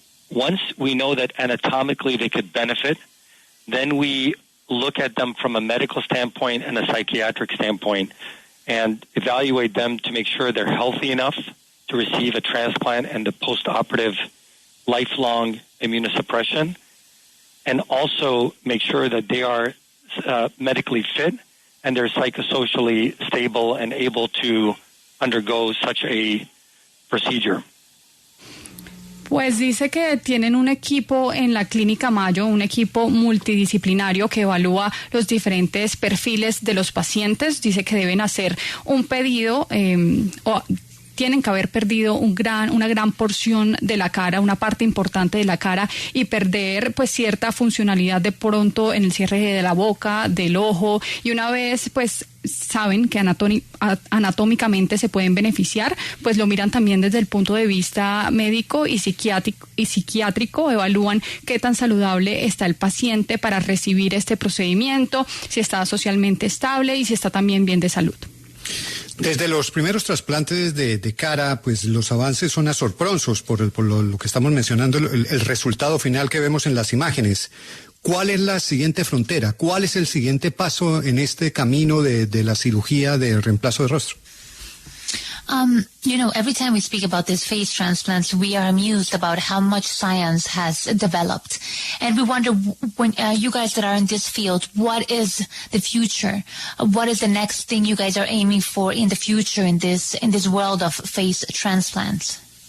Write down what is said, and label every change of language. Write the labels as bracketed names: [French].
[English] Once we know that anatomically they could benefit, then we look at them from a medical standpoint and a psychiatric standpoint and evaluate them to make sure they're healthy enough to receive a transplant and the post-operative lifelong immunosuppression, and also make sure that they are medically fit and they're psychosocially stable and able to undergo such a procedure. [Spanish] Pues dice que tienen un equipo en la Clínica Mayo, un equipo multidisciplinario que evalúa los diferentes perfiles de los pacientes. Dice que deben hacer un pedido tienen que haber perdido una gran porción de la cara, una parte importante de la cara, y perder pues cierta funcionalidad de pronto en el cierre de la boca, del ojo, y una vez pues saben que anatómicamente se pueden beneficiar, pues lo miran también desde el punto de vista médico y psiquiátrico, evalúan qué tan saludable está el paciente para recibir este procedimiento, si está socialmente estable y si está también bien de salud. Desde los primeros trasplantes de cara, pues los avances son asombrosos por lo que estamos mencionando, el resultado final que vemos en las imágenes. ¿Cuál es la siguiente frontera? ¿Cuál es el siguiente paso en este camino de la cirugía de reemplazo de rostro? [English] Every time we speak about this face transplants, we are amused about how much science has developed. And we wonder, when you guys that are in this field, what is the future? What is the next thing you guys are aiming for in the future in this world of face transplants?